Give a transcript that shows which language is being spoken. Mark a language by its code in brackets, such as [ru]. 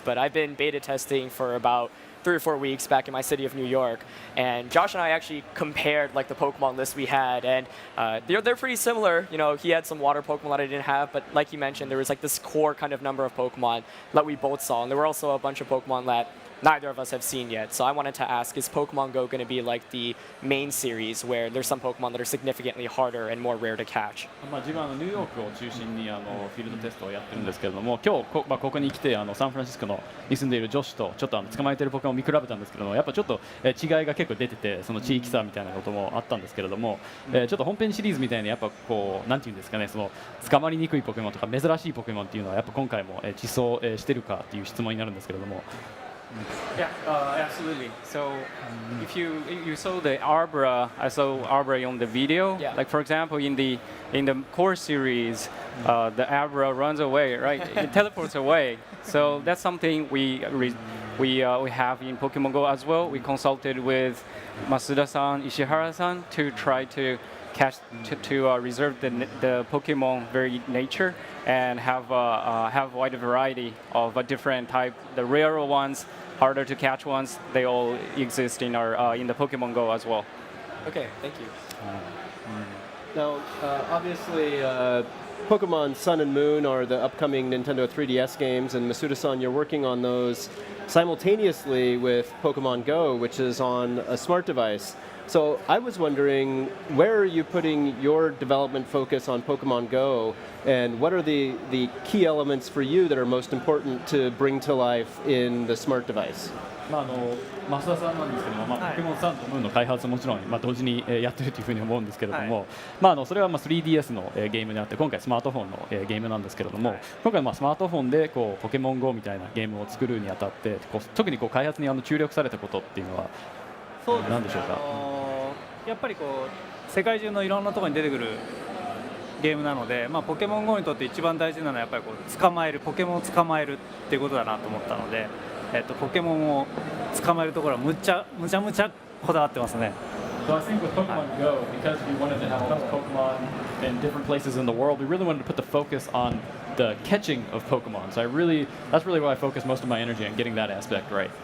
[en] But I've been beta testing for about 3 or 4 weeks back in my city of New York, and Josh and I actually compared like the Pokemon list we had, and they're pretty similar. He had some water Pokemon that I didn't have, but like you mentioned, there was like this core kind of number of Pokemon that we both saw, and there were also a bunch of Pokemon that neither of us have seen yet. So I wanted to ask, is Pokemon Go going to be like the main series where there's some Pokemon that are significantly harder and more rare to catch? [ja] 自分はニューヨークを中心にフィールドテストをやってるんですけれども、今日ここに来てサンフランシスコのに住んでいる女子とちょっと捕まえているポケモンを見比べたんですけども、やっぱちょっと違いが結構出てて、その地域差みたいなこともあったんですけれども、ちょっと本編シリーズみたいにやっぱこうなんていうんですかね、その捕まりにくいポケモンとか珍しいポケモンっていうのはやっぱ今回も地層してるかっていう質問になるんですけれども。 [en] Yeah, absolutely. So if you saw the Arbra, I saw Arbra on the video. Yeah. Like for example, in the core series, the Arbra runs away, right? It teleports away. So that's something we have in Pokemon Go as well. We consulted with Masuda-san, Ishihara-san to try to catch to reserve the Pokemon very nature and have wide variety of different type. The rarer ones, harder to catch ones, they all exist in the Pokemon Go as well. Okay, thank you. Now, obviously, Pokemon Sun and Moon are the upcoming Nintendo 3DS games, and Masuda-san, you're working on those simultaneously with Pokemon Go, which is on a smart device. So I was wondering, where are you putting your development focus on Pokemon Go, and what are the key elements for you that are most important to bring to life in the smart device? [ja] 増田さんなんですけども、ポケモンサンとムーンの開発はもちろん、同時にやってるというふうに思うんですけれども、それは3DS のゲームであって、今回スマートフォンのゲームなんですけれども、今回スマートフォンでポケモン GO みたいなゲームを作るにあたって特に開発に注力されたことっていうのは何でしょうか？やっぱり世界中のいろんなところに出てくるゲームなので、ポケモン GO にとって一番大事なのはやっぱりポケモンを捕まえるっていうことだなと思ったので、ポケモンを捕まえるところはむちゃこだわってますね。 [en] So I think with Pokemon Go, because we wanted to have enough Pokemon in different places in the world, we really wanted to put the focus on the catching of Pokemon. So that's really why I focus most of my energy on getting that aspect right.